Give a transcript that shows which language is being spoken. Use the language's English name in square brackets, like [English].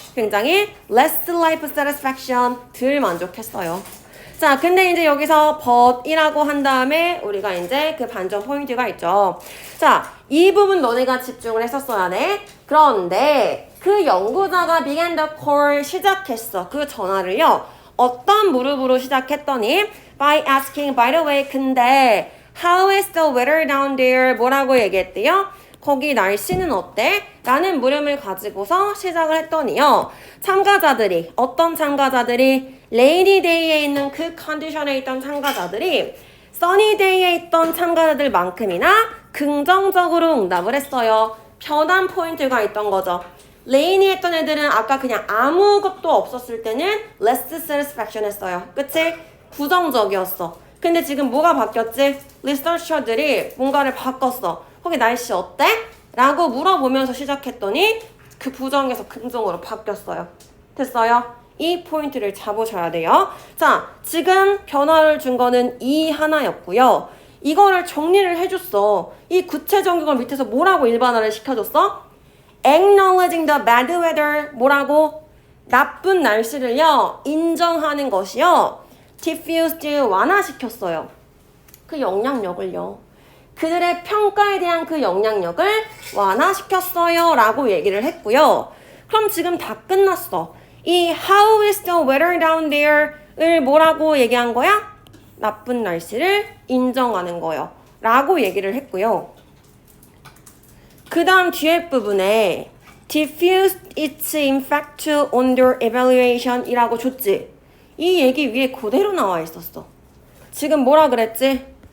[Korean] 굉장히 [English] less life satisfaction [Korean] 덜 만족했어요. 자, 근데 이제 여기서 but이라고 한 다음에 우리가 이제 그 반전 포인트가 있죠. 자, 이 부분 너네가 집중을 했었어야 돼. 그런데 그 연구자가 [English] began the call [Korean] 시작했어. 그 전화를요. 어떤 무릎으로 시작했더니 [English] by asking by the way [Korean] 근데 [English] how is the weather down there? [Korean] 뭐라고 얘기했대요? 거기 날씨는 어때? 라는 물음을 가지고서 시작을 했더니요. 참가자들이, 어떤 참가자들이 레이니 데이에 있는 그 컨디션에 있던 참가자들이 써니 데이에 있던 참가자들만큼이나 긍정적으로 응답을 했어요. 변환 포인트가 있던 거죠. 레이니 했던 애들은 아까 그냥 아무것도 없었을 때는 [English] less satisfaction [Korean] 했어요. 그치? 부정적이었어. 근데 지금 뭐가 바뀌었지? 리서처들이 뭔가를 바꿨어. 거기 날씨 어때? 라고 물어보면서 시작했더니 그 부정에서 긍정으로 바뀌었어요. 됐어요? 이 포인트를 잡으셔야 돼요. 자, 지금 변화를 준 거는 이 하나였고요. 이거를 정리를 해줬어. 이 구체적인 걸 밑에서 뭐라고 일반화를 시켜줬어? [English] Acknowledging the bad weather. [Korean] 뭐라고? 나쁜 날씨를요. 인정하는 것이요. diffused 완화시켰어요. 그 영향력을요. 그들의 평가에 대한 그 영향력을 완화시켰어요. 라고 얘기를 했고요. 그럼 지금 다 끝났어. [English] 이 How is the weather down there?을 [Korean] 뭐라고 얘기한 거야? 나쁜 날씨를 인정하는 거요. 라고 얘기를 했고요. 그 다음 뒤에 부분에 [English] diffused its impact on their evaluation [Korean] 이라고 줬지. 이 얘기 위에 그대로 나와 있었어. 지금 뭐라 그랬지?